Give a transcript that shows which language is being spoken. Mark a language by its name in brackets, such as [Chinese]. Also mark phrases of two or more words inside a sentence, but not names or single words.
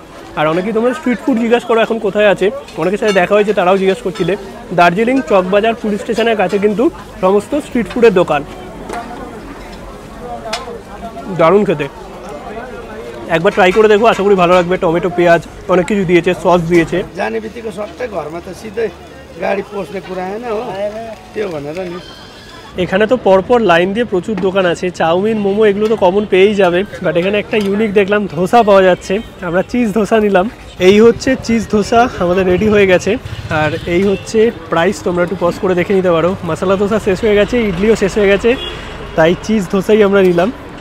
[Bangla] আর অনেকেই তোমরা স্ট্রিট ফুড জিজ্ঞাসা করো এখন কোথায় আছে, অনেকের সাথে দেখা হয়েছে, তারাও জিজ্ঞাসা করছিলে। দার্জিলিং চকবাজার পুলিশ স্টেশনের কাছে কিন্তু সমস্ত স্ট্রিট ফুডের দোকান, দারুণ খেতে। একবার ट्राई করে দেখো, আশা করি ভালো লাগবে। টমেটো পেঁয়াজ অনেক কিছু দিয়েছে, সস দিয়েছে। [Nepali] जाने बित्तिकै सट्टै घरमा त सिधै गाडी पस्ने कुरा हैन हो, त्यो भनेर नि। [Bangla] এখানে তো পরপর লাইন দিয়ে প্রচুর দোকান আছে, চাউমিন মোমো এগুলো তো কমন পেয়েই যাবে, বাট এখানে একটা ইউনিক দেখলাম ধোসা পাওয়া যাচ্ছে। আমরা চিজ ধোসা নিলাম। এই হচ্ছে চিজ ধোসা আমাদের রেডি হয়ে গেছে, আর এই হচ্ছে প্রাইস, তোমরা একটু পজ করে দেখে নিতে পারো। মশলা ধোসা শেষ হয়ে গেছে, ইডলিও শেষ হয়ে গেছে, তাই চিজ ধোসাই আমরা নিলাম।